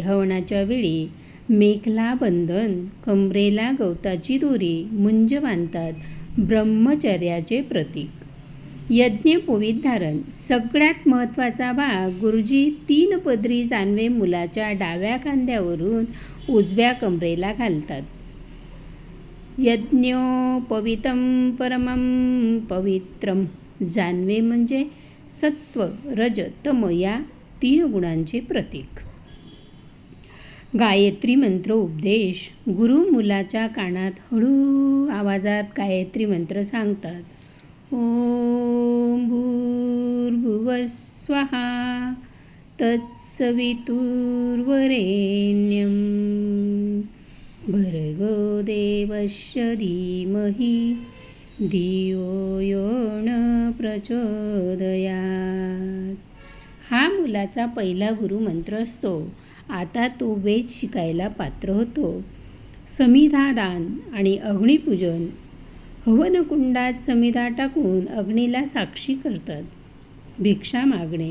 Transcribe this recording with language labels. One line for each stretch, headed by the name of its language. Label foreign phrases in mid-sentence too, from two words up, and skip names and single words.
Marathi: हवनाच्या वेळी मेखला बंधन, कमरेला गवताची दोरी, मुंज बांधतात. ब्रह्मचर्याचे प्रतीक. यज्ञोपवीत धारण. सगळ्यात महत्त्वाचा भाग. गुरुजी 3 पदरी जानवे मुलाच्या डाव्या खांद्यावरून उजव्या कमरेला घालतात.
Sanskrit: यज्ञोपवीतं परमं पवित्रम.
Marathi: जानवे म्हणजे सत्व, रज, तम या 3 गुणांचे प्रतीक. गायत्री मंत्र उपदेश. गुरु मुलाच्या कानात हळू आवाजात गायत्री मंत्र सांगतात.
Sanskrit: ओम भूर्भुवः स्वहा तत्सवितुर्वरेण्यं भर्गो देवस्य धीमहि धियो यो न प्रचोदयात्.
Marathi: हा मुलाचा पहिला गुरुमंत्र असतो. आता तो वेद शिकायला पात्र होतो. समिधा दान आणि अग्निपूजन. हवनकुंडात समिधा टाकून अग्नीला साक्षी करतात. भिक्षा मागणे.